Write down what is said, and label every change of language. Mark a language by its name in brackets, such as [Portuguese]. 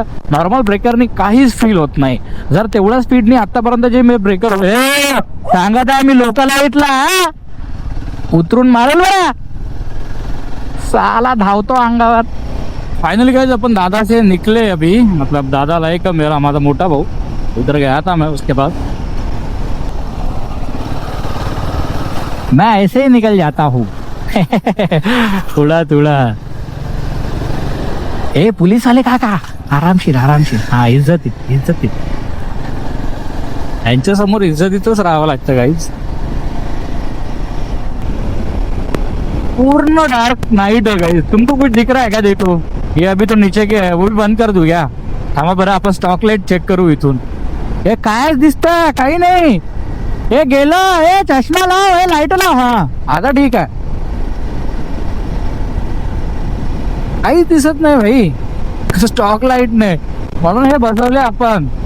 [Marathi] Normal ब्रेकरनी काहीच feel होत नाही. जर तेवढ्या स्पीडनी आतापर्यंत जे मी ब्रेकर सांगत आहे मी लोकल लाईटला उतरून मारेल बघा, साला धावतो अंगावर. [Hindi] फाइनली गाइस अपन दादा से निकले अभी, मतलब दादा लाइक मेरा हमारा मोटा भाऊ उधर गया था मैं उसके पास. मैं ऐसे ही निकल जाता हूँ थोड़ा थोड़ा. [Marathi] ए पुलिस वाले काका आरामशीर आरामशीर. हा इज्जतीत इज्जतीत, यांच्या समोर इज्जतीतच राहावं लागतं गाईज. [Hindi] पूर्ण डार्क नाइट है गाइस. तुमको कुछ दिख रहा है क्या? देखो ये अभी तो नीचे के है, वो भी बंद कर दूं क्या? [Marathi] थांबा बरं आपण स्टॉक लाईट चेक करू इथून. हे काय दिसतं? काही नाही. हे गेलं. हे चष्मा लाव, हे लाईट लाव. हा आता ठीक आहे. काहीच दिसत नाही भाई, स्टॉक लाईट नाही म्हणून हे बसवले आपण.